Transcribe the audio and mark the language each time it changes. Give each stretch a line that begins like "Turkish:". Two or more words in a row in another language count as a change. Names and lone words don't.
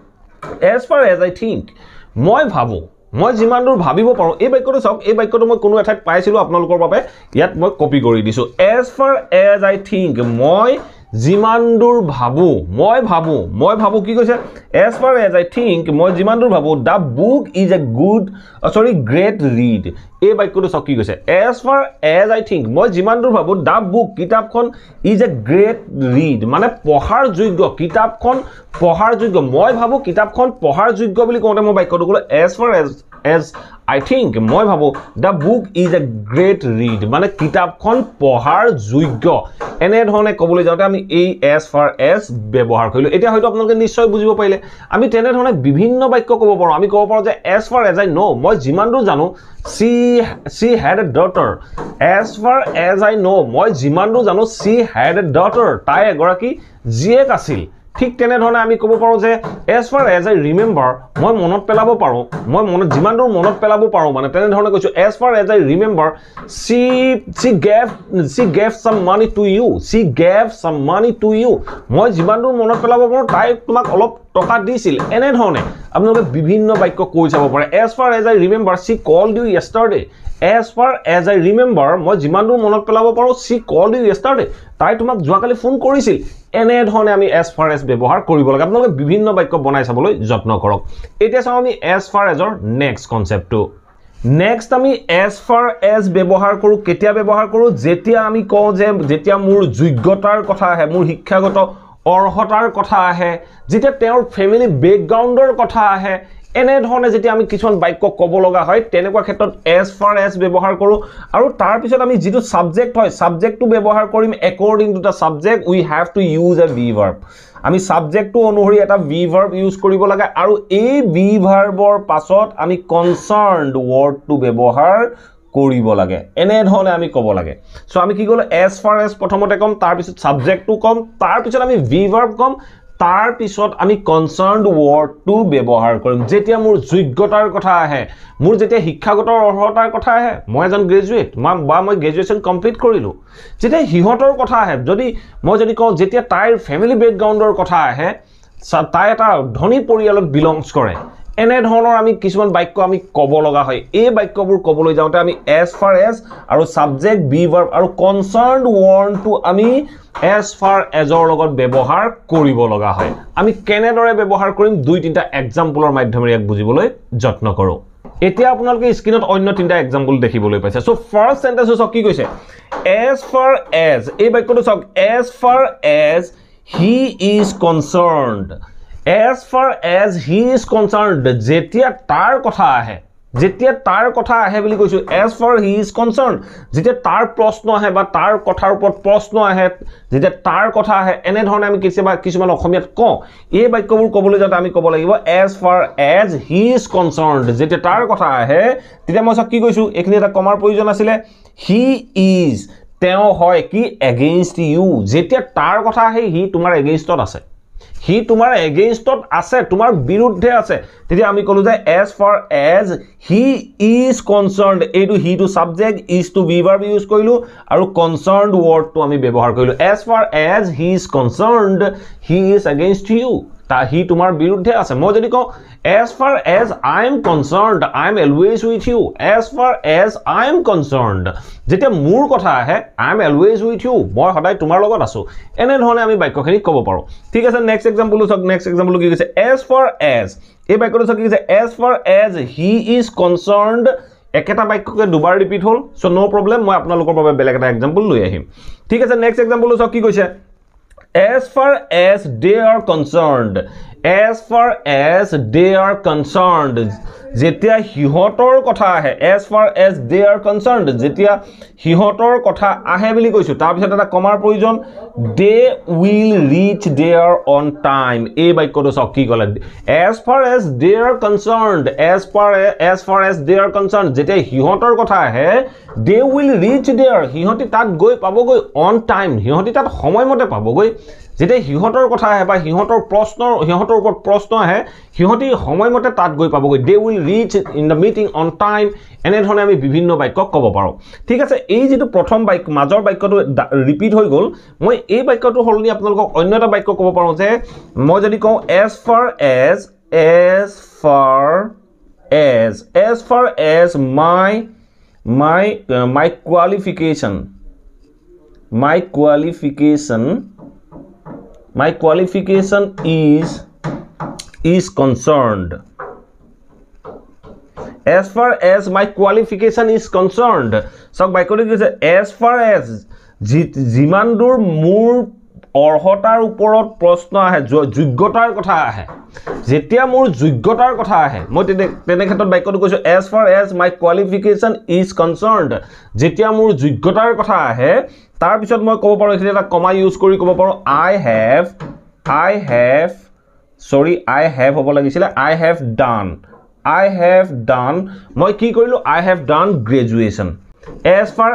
English: as far as I think
Assamese: মই ভাবো মই যিমান দূৰ ভাবিব পাৰো এই বাক্যটো চাওক এই বাক্যটো মই কোনো এঠাইত পাইছিলো আপোনালোকৰ বাবে ইয়াত মই কপি কৰি দিছো
English: as far as I think
Assamese: মই যিমান দূৰ ভাবো মই ভাবো কি কৈছে
English: as far as I think
Assamese: মই যিমান দূৰ ভাবো
English: the book is a great read
Assamese: এই বাক্যটো চাওক কি কৈছে
English: as far as I think
Assamese: মই যিমান দূৰ ভাবো
English: the book কিতাপখন is a great read
Assamese: মানে পঢ়াৰ যোগ্য কিতাপখন পঢ়াৰ যোগ্য মই ভাবো কিতাপখন পঢ়াৰ যোগ্য বুলি কোনটা মই বাক্যটো কলো
English: as far as I think
Assamese: মই ভাবো
English: the book is a great read
Assamese: মানে কিতাপখন পঢ়াৰ যোগ্য এনে ধৰণে ক'বলৈ যাওঁতে আমি এই
English: as far as
Assamese: ব্যৱহাৰ কৰিলো এতিয়া হয়তো আপোনালোকে নিশ্চয় বুজিব পাৰিলে আমি তেনে ধৰণে বিভিন্ন বাক্য ক'ব পাৰো আমি ক'ব পাৰো যে
English: as far as I know
Assamese: মই যিমান দূৰ জানো
English: she had a daughter as far as I know
Assamese: মই যিমান দূৰ জানো
English: she had a daughter
Assamese: তাই এগৰাকী জীয়েক আছিল ঠিক তেনে ধৰণে আমি ক'ব পাৰো যে
English: as far as I remember
Assamese: মই মনত পেলাব পাৰো মই যিমান দূৰ মনত পেলাব পাৰো মানে তেনে ধৰণে কৈছো
English: as far as I remember she gave some money to you
Assamese: মই যিমান দূৰ মনত পেলাব পাৰো তাই তোমাক অলপ টকা দিছিল এনে ধৰণে আপোনালোকে বিভিন্ন বাক্য কৈ যাব পাৰে
English: as far as I remember she called you yesterday as far as I remember
Assamese: মই যিমান দূৰ মনত পেলাব পাৰো
English: she called you yesterday
Assamese: তাই তোমাক যোৱাকালি ফোন কৰিছিল এনে ধৰণে আমি
English: as far as
Assamese: ব্যৱহাৰ কৰিব লাগে আপোনালোকে বিভিন্ন বাক্য বনাই চাবলৈ যত্ন কৰক এতিয়া চাও আমি
English: as far as
Assamese: ৰ নেক্সট কনসেপ্টটো নেক্সট আমি
English: as far as
Assamese: ব্যৱহাৰ কৰো কেতিয়া ব্যৱহাৰ কৰো যেতিয়া আমি কওঁ যে যেতিয়া মোৰ যোগ্যতাৰ কথা আহে মোৰ শিক্ষাগত অৰ্হতাৰ কথা আহে যেতিয়া তেওঁৰ
English: family background
Assamese: কথা আহে এনে ধৰণে যেতিয়া আমি কিছুমান বাক্য ক'ব লগা হয় তেনেকুৱা ক্ষেত্ৰত
English: as far as
Assamese: ব্যৱহাৰ কৰো আৰু তাৰ পিছত আমি যেটো সাবজেক্ট হয় সাবজেক্টটো ব্যৱহাৰ কৰিম
English: according to the subject we have to use a be verb
Assamese: আমি সাবজেক্টটো অনুসৰি এটা
English: be verb
Assamese: ইউজ কৰিব লাগে আৰু এই
English: be verbৰ
Assamese: পাছত আমি
English: concerned wordটো
Assamese: ব্যৱহাৰ কৰিব লাগে এনে ধৰণে আমি ক'ব লাগে সো আমি কি ক'লো
English: as far as
Assamese: প্ৰথমতে কম তাৰ পিছত সাবজেক্টটো কম তাৰ পিছত আমি
English: be verb
Assamese: কম তাৰ পিছত আমি
English: concerned wordটো
Assamese: ব্যৱহাৰ কৰিম যেতিয়া মোৰ যোগ্যতাৰ কথা আহে মোৰ যেতিয়া শিক্ষাগত অৰ্হতাৰ কথা আহে মই এজন গ্ৰেজুৱেট বা মই গ্ৰেজুৱেচন কমপ্লিট কৰিলো যেতিয়া হিহতৰ কথা আহে মই যদি কওঁ যেতিয়া তাইৰ
English: family background
Assamese: কথা আহে তাই এটা ধনী পৰিয়ালত বিলংস কৰে এনে ধৰণৰ আমি কিছুমান বাক্য আমি ক'ব লগা হয় এই বাক্যবোৰ ক'বলৈ যাওঁতে আমি
English: as far as
Assamese: আৰু
English: subject be verb
Assamese: আৰু concerned wordটো আমি
English: as far as
Assamese: ৰ লগত ব্যৱহাৰ কৰিব লগা হয় আমি কেনেদৰে ব্যৱহাৰ কৰিম দুই তিনটা এক্সাম্পলৰ মাধ্যমেৰে ইয়াক বুজিবলৈ যত্ন কৰো এতিয়া আপোনালোকে স্ক্ৰিনত অন্য তিনটা এক্সাম্পল দেখিবলৈ পাইছে
English: so first sentence
Assamese: কি কৈছে
English: as far as
Assamese: এই বাক্যটো চাওক
English: as far as he is concerned as far as he is concerned
Assamese: যেতিয়া তাৰ কথা আহে বুলি কৈছো
English: as far he is concerned
Assamese: যেতিয়া তাৰ প্ৰশ্ন আহে বা তাৰ কথাৰ ওপৰত প্ৰশ্ন আহে যেতিয়া তাৰ কথা আহে এনে ধৰণে আমি কিছুমান অসমীয়াত কওঁ এই বাক্যবোৰ ক'বলৈ যাওঁতে আমি ক'ব লাগিব
English: as far as he is concerned
Assamese: যেতিয়া তাৰ কথা আহে তেতিয়া মই কি কৈছো এখিনি এটা কমাৰ প্ৰয়োজন আছিল
English: he is
Assamese: তেওঁ হয় কি
English: against you
Assamese: যেতিয়া তাৰ কথা আহে হি তোমাৰ againstত আছে হি তোমাৰ এগেইনষ্টত আছে তোমাৰ বিৰুদ্ধে আছে তেতিয়া আমি কলো যে
English: as far as he is concerned
Assamese: এইটো হি
English: to subject is to be verb use
Assamese: কৰিলো আৰু
English: concerned word
Assamese: টো আমি ব্যৱহাৰ কৰিলো
English: as far as he is concerned he is against you
Assamese: তা হি তোমাৰ বিৰুদ্ধে আছে মই যদি কওঁ
English: as far as I am concerned I am always with you as far as I am concerned
Assamese: যেতিয়া মোৰ কথা আহে
English: I am always with you
Assamese: মই সদায় তোমাৰ লগত আছো এনে ধৰণে আমি বাক্যখিনি ক'ব পাৰো ঠিক আছে
English: next example
Assamese: চাওক
English: next example
Assamese: কি কৈছে
English: as far as
Assamese: এই বাক্যটো চাওক কি কৈছে
English: as far as he is concerned
Assamese: একেটা বাক্যকে দুবাৰ ৰিপিট হল
English: so no problem
Assamese: মই আপোনালোকৰ বাবে বেলেগ এটা এক্সাম্পল লৈ আহিম ঠিক আছে
English: next example
Assamese: চাওক কি কৈছে
English: as far as they are concerned as far as they are concerned
Assamese: যেতিয়া হিহতৰ কথা আহে
English: as far as they are concerned যেতিয়া
Assamese: হিহতৰ কথা আহে বুলি কৈছো তাৰ পিছত এটা কমাৰ প্ৰয়োজন
English: they will reach there on time
Assamese: এই বাক্যটো চাওক কি ক'লে
English: as far as they are concerned as far as they are concerned
Assamese: যেতিয়া হিহতৰ কথা আহে
English: they will reach there
Assamese: হিহতি তাত গৈ পাবগৈ
English: on time
Assamese: হিহতি তাত সময়মতে পাবগৈ যেতিয়া হিহতৰ কথা আহে বা হিহতৰ ওপৰত প্ৰশ্ন আহে হিহতি সময়মতে তাত গৈ পাবগৈ
English: they will reach in the meeting on time
Assamese: এনে ধৰণে আমি বিভিন্ন বাক্য ক'ব পাৰো ঠিক আছে এই যেটো প্ৰথম বাক্য মাজৰ বাক্যটো ৰিপিট হৈ গল মই এই বাক্যটো হলনি আপোনালোকক অন্য এটা বাক্য ক'ব পাৰো যে মই যদি কওঁ
English: as far as my qualification is concerned as far as my qualification is concerned so
Assamese: বাক্যটো কি আছে
English: as far as
Assamese: যিমান দূৰ মোৰ অৰ্হতাৰ ওপৰত প্ৰশ্ন আহে যোগ্যতাৰ কথা আহে যেতিয়া মোৰ যোগ্যতাৰ কথা আহে মই তেনে ক্ষেত্ৰত বাক্যটো কৈছো
English: as far as my qualification is concerned
Assamese: যেতিয়া মোৰ যোগ্যতাৰ কথা আহে তাৰ পিছত মই ক'ব পাৰো এখিনি এটা কমা ইউজ কৰি ক'ব পাৰো I
English: have
Assamese: হ'ব লাগিছিল
English: I have done
Assamese: মই কি কৰিলো
English: I have done graduation as far